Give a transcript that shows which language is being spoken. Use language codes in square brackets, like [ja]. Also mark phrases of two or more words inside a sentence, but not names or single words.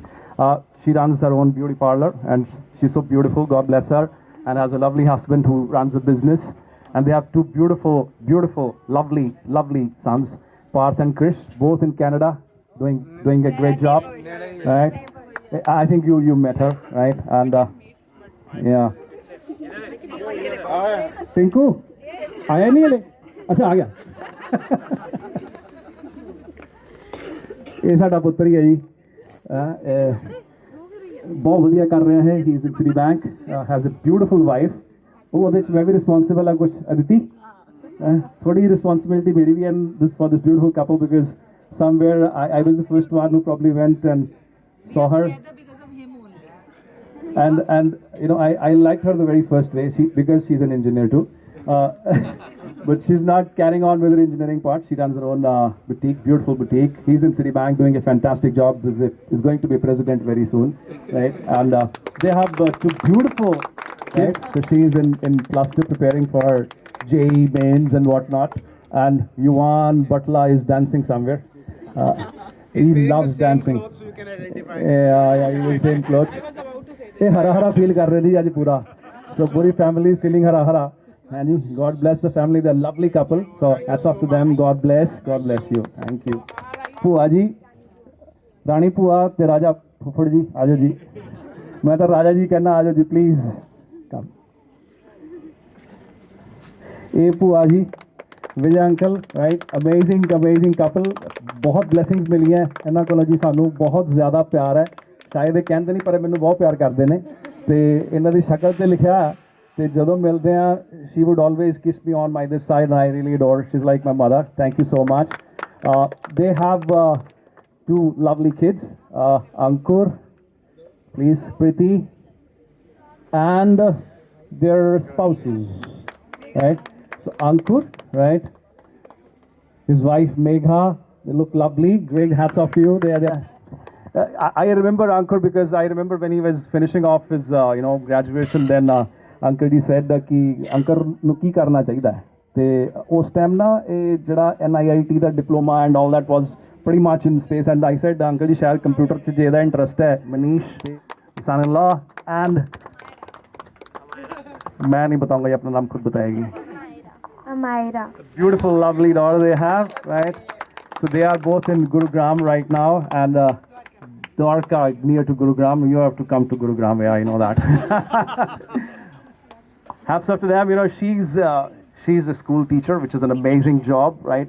[en] She runs her own beauty parlor and she's so beautiful, God bless her, and has a lovely husband who runs a business, and they have 2 beautiful, lovely sons, Parth and Krish, both in Canada, doing a great job, right? I think you met her, right? And yeah. [hi] Tinku, आया नहीं हले? अच्छा आ गया। [pa] ਇਹ ਸਾਡਾ ਪੁੱਤਰ ਹੀ ਹੈ ਜੀ ਬਹੁਤ ਵਧੀਆ ਕਰ ਰਿਹਾ ਹੈ [en] he is in Citi Bank has a beautiful wife [pa] ਉਹਦੇ ਚ ਮੈਂ ਵੀ ਰਿਸਪੌਂਸਿਬਲ ਆ ਕੁਛ ਅਦਿਤੀ ਥੋੜੀ ਰਿਸਪੌਂਸਿਬਿਲਿਟੀ ਮੇਰੀ ਵੀ [en] and this for this beautiful couple because somewhere I was the first one who probably went and saw her and you know I liked her the very first day because she's an engineer too. But she's not carrying on with her engineering part. She runs her own boutique, beautiful boutique. He's in Citibank doing a fantastic job. Is going to be president very soon, right? And they have 2 beautiful kids. So she's in plus 2 preparing for JEE mains and whatnot. And Yuvan Butla is dancing somewhere. He loves dancing. So you can identify. Yeah, he's in same clothes. I was about to say that. [hi] ये हरा हरा फील कर रही है आज पूरा [en] so पूरी family is feeling [hi] हरा हरा [en] and God bless the family, they're a lovely couple, so hats off to them. God bless you, thank you. [pa] ਭੂਆ ਜੀ ਰਾਣੀ ਭੂਆ ਤੇ ਰਾਜਾ ਫੁੱਫੜ ਜੀ ਆਜੋ ਜੀ ਮੈਂ ਤਾਂ ਰਾਜਾ ਜੀ ਕਹਿਣਾ ਆਜੋ ਜੀ [en] please come [pa] ਇਹ ਭੂਆ ਜੀ ਵਿਜੇ ਅੰਕਲ [en] right amazing couple [pa] ਬਹੁਤ ਬਲੇਸਿੰਗਸ ਮਿਲੀਆਂ ਇਹਨਾਂ ਕੋਲੋਂ ਜੀ ਸਾਨੂੰ ਬਹੁਤ ਜ਼ਿਆਦਾ ਪਿਆਰ ਹੈ ਸ਼ਾਇਦ ਇਹ ਕਹਿੰਦੇ ਨਹੀਂ ਪਰ ਮੈਨੂੰ ਬਹੁਤ ਪਿਆਰ ਕਰਦੇ ਨੇ ਤੇ ਇਹਨਾਂ ਦੀ ਸ਼ਕਲ ਤੇ ਲਿਖਿਆ ਤੇ ਜਦੋਂ ਮਿਲਦੇ ਆ [en] she would always kiss me on my this side and I really adore her. She's like my mother. Thank you so much. They have 2 lovely kids, Ankur, please, Priti, and their spouses, right? So Ankur, right, his wife Megha, they look lovely, great, hats off to you. They are there. I remember Ankur because I remember when he was finishing off his graduation, then [pa] ਅੰਕਲ ਜੀ ਸੈਡ ਕਿ ਅੰਕਲ ਨੂੰ ਕੀ ਕਰਨਾ ਚਾਹੀਦਾ ਹੈ ਤੇ ਉਸ ਟਾਈਮ ਨਾ ਇਹ ਜਿਹੜਾ NIIT ਦਾ ਡਿਪਲੋਮਾ [en] and all that was pretty much in space and I said [pa] ਅੰਕਲ ਜੀ ਸ਼ਾਇਦ ਕੰਪਿਊਟਰ 'ਚ ਜਿਹਦਾ ਇੰਟਰਸਟ ਹੈ ਮਨੀਸ਼ [en] son in law and [hi] मैं नहीं बताऊंगा, ये अपना नाम खुद बताएगी. [en] Amira. Beautiful, lovely daughter they have, right? So they are both in Gurugram right now, and Dwarka near to Gurugram. You have to come to Gurugram, yeah, I know that. Hats off to them. You know, she's a school teacher, which is an amazing job, right?